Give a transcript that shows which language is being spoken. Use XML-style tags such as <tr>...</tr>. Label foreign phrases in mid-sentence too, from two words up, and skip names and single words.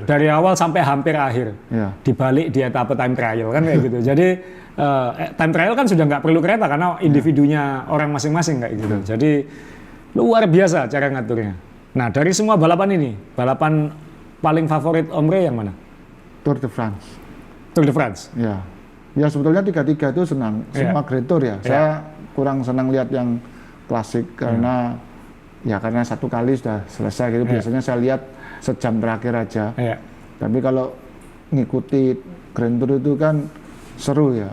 <id>Dari awal sampai hampir akhir. Dibalik di etapa</id> <en>time trial</en> <id>kan kayak gitu. Jadi</id> <en>time trial</en> <id>kan sudah nggak perlu kereta karena individunya orang masing-masing kayak gitu. Jadi luar biasa cara ngaturnya. Nah dari semua balapan ini, balapan paling favorit Om Rey yang mana? Tour de France. Tour de France? Ya. Ya sebetulnya 3-3 itu senang. Semua Great Tour ya. Saya kurang senang lihat yang klasik karena karena satu kali sudah selesai gitu. Biasanya saya lihat sejam terakhir aja. Tapi kalau ngikuti Grand Tour itu kan seru ya.</id>